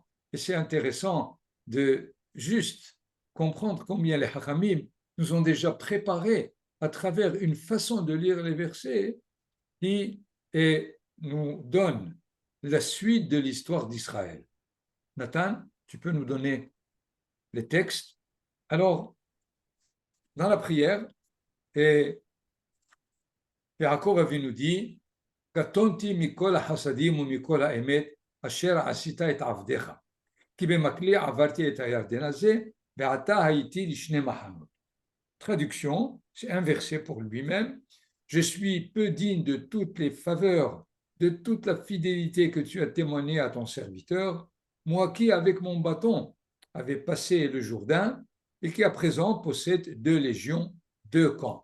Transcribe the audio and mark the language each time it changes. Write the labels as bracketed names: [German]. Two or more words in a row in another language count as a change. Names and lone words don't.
[French] Et c'est intéressant de juste comprendre combien les Hachamim nous ont déjà préparés à travers une façon de lire les versets qui nous donne la suite de l'histoire d'Israël. Nathan, tu peux nous donner les textes. Alors, dans la prière, [Hebrew] Yaakov Avinu dit קטונתי מכל החסדים ומכל האמת אשר עשית את עבדיך. כי במקלי עברתי את הירדן הזה, ועתה הייתי לשני מחנות. [French] Traduction, c'est un verset pour lui-même. Je suis peu digne de toutes les faveurs, de toute la fidélité que tu as témoignée à ton serviteur, moi qui, avec mon bâton, avait passé le Jourdain et qui à présent possède 2 légions, 2 camps.